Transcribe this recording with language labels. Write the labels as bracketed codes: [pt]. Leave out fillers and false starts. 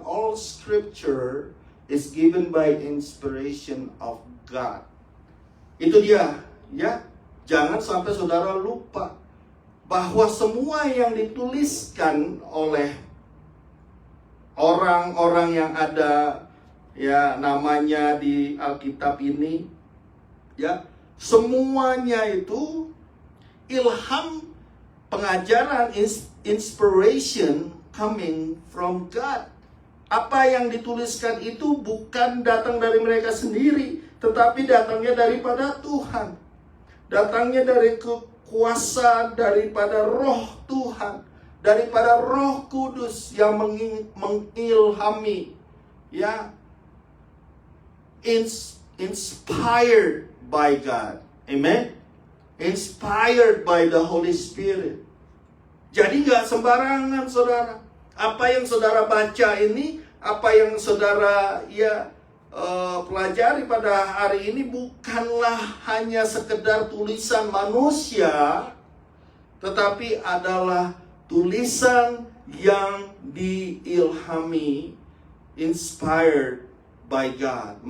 [en] All scripture is given by inspiration of God. [id] Itu dia, ya. Jangan sampai saudara lupa bahwa semua yang dituliskan oleh orang-orang yang ada, ya, namanya di Alkitab ini, ya, semuanya itu ilham, pengajaran, [en] inspiration coming from God. [id] Apa yang dituliskan itu bukan datang dari mereka sendiri, tetapi datangnya daripada Tuhan. Datangnya dari kuasa daripada Roh Tuhan, daripada Roh Kudus yang mengilhami, ya, [en] inspired by God. [id] Amen. [en] Inspired by the Holy Spirit. [id] Jadi gak sembarangan saudara. Apa yang saudara baca ini, apa yang saudara pelajari pada hari ini bukanlah hanya sekedar tulisan manusia, tetapi adalah tulisan yang diilhami, [en] inspired by God.